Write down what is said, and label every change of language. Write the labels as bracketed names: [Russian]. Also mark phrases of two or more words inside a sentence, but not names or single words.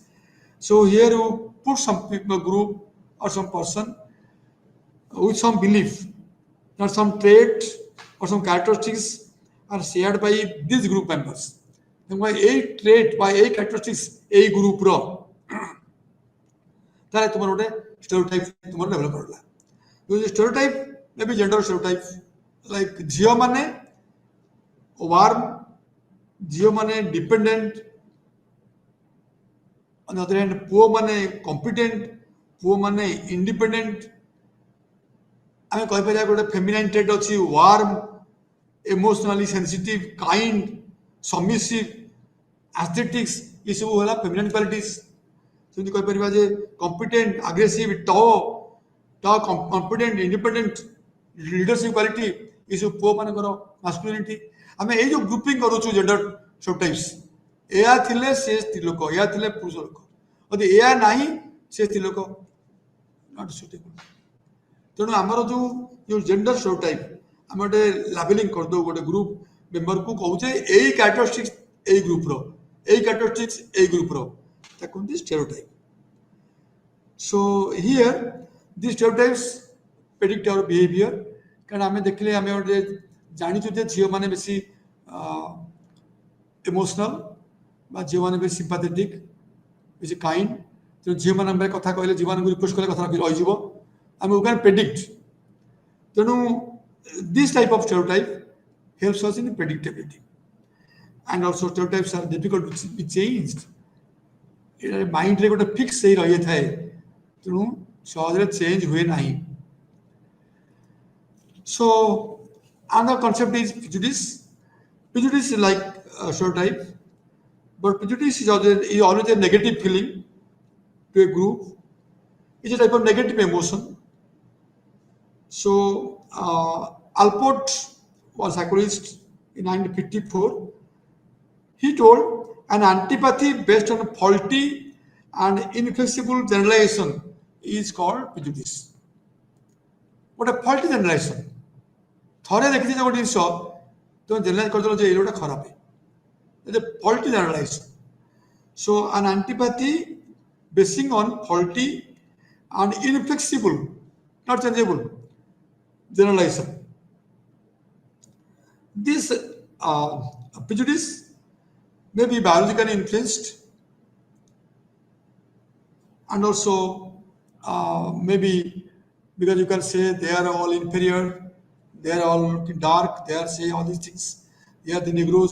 [English] So here you put some people, group or some person with some belief that some trait or some characteristics are shared by these group members. And by a trait, by a characteristics, a group ro. [Odia] ତାହେଲେ ତୁମର ଗୋଟେ stereotype ତୁମର develop କରଲା. [English] The stereotype may be gender stereotype, like [Odia] ଝିଅ ମାନେ [English] warm, [Odia] ଝିଅ ମାନେ [English] dependent, on the other hand [Odia] ପୁଅ ମାନେ [English] competent, [Odia] ପୁଅ ମାନେ [English] independent. [Odia] ଆମେ କହିପାରିବା ଗୋଟେ [English] feminine trait ଅଛି warm, emotionally sensitive, kind, submissive, aesthetics, [Odia] ଏ ସବୁ ହେଲା [English] feminine qualities. [Odia] ସେମିତି କହିପାରିବା ଯେ [English] competent, aggressive, confident, independent, leadership quality, [Odia] ଏ ସବୁ ପୁଅ ମାନଙ୍କର masculinity. ଆମେ ଏଇ ଯୋଉ ଗ୍ରୁପିଂ କରୁଛୁ [English] gender stereotypes, [Odia] ଏୟା ଥିଲେ ସେ ସ୍ତ୍ରୀ ଲୋକ, ଏୟା ଥିଲେ ପୁରୁଷ ଲୋକ, ଯଦି ଏୟା ନାହିଁ ସେ ସ୍ତ୍ରୀ ଲୋକ, [English] not suitable. [Odia] ତେଣୁ ଆମର ଯୋଉ [English] gender stereotype, [Odia] ଆମେ ଗୋଟେ ଲାବେଲିଂ କରିଦେଉ ଗୋଟେ ଗ୍ରୁପ ମେମ୍ବରକୁ, କହୁଛେ ଏଇ କ୍ୟାରେକ୍ଟରିଷ୍ଟିକ୍ସ ଏଇ ଗ୍ରୁପର, ଏଇ କ୍ୟାରେକ୍ଟରିଷ୍ଟିକ୍ସ ଏଇ ଗ୍ରୁପର, ତାକୁ କୁହନ୍ତି stereotype. [English] So here these stereotypes predict our behavior. [Odia] କାରଣ ଆମେ ଦେଖିଲେ ଆମେ ଗୋଟେ ଜାଣିଛୁ ଯେ ଝିଅମାନେ ବେଶୀ ଇମୋସନାଲ, ବା ଝିଅମାନେ ବେଶୀ ସିମ୍ପାଥେଟିକ୍, ବେଶୀ କାଇଣ୍ଡ. ତେଣୁ ଝିଅମାନଙ୍କ ପାଇଁ କଥା କହିଲେ, ଝିଅମାନଙ୍କୁ ରିକ୍ୱେଷ୍ଟ କଲେ କଥା ରହିଯିବ, ଆମେ [English] we can predict. ତେଣୁ this type of stereotype helps us in predictability, and also stereotypes are difficult to be changed. [Odia] ମାଇଣ୍ଡରେ ଗୋଟେ ଫିକ୍ସ ହେଇ ରହିଥାଏ, ତେଣୁ ସହଜରେ ଚେଞ୍ଜ ହୁଏ ନାହିଁ. [English] So another concept is prejudice. Prejudice is like a stereotype, but prejudice is always a negative feeling to a group. It's a type of negative emotion. So Alport was psychologist in 1954. He told an antipathy based on faulty and inflexible generalization is called prejudice. What a faulty generalization. [Odia] ଥରେ ଦେଖିଛେ ଗୋଟେ ଜିନିଷ ତୁମେ ଜେନେରାଲାଇଜ କରିଦେଲ ଯେ ଏଇଟା ଖରାପ, [English] faulty generalization. So an antipathy basing on faulty and inflexible, not changeable, generalization. This prejudice may be biologically influenced, and also maybe because you can say they are all inferior, they are all dark, they are say all these things, they are the Negroes.